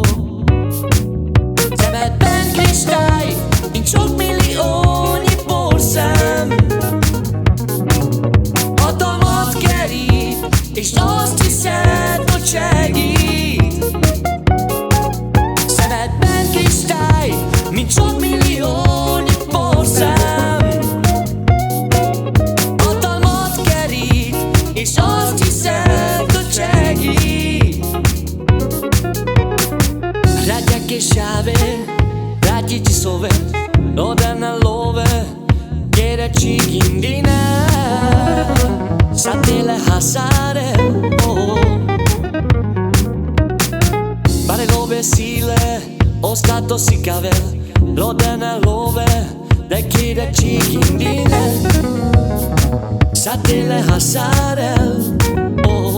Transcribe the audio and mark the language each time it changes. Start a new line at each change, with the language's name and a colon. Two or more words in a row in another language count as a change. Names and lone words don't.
Hungarian: Szemedben kristály, mint sok milliónyi porszem, hatalmat kerít, és azt hiszed, hogy segít. Szemedben kristály, mint sok milliónyi porszem, hatalmat kerít, és azt hiszed, hogy segít.
Romany: Rátyáké, sávé, Rátyáké sove, lode love, Öcsike indine, satele hasare, oh. Pare love sile, ostato si cave, lode love, Öcsike indine, satele hasare, oh.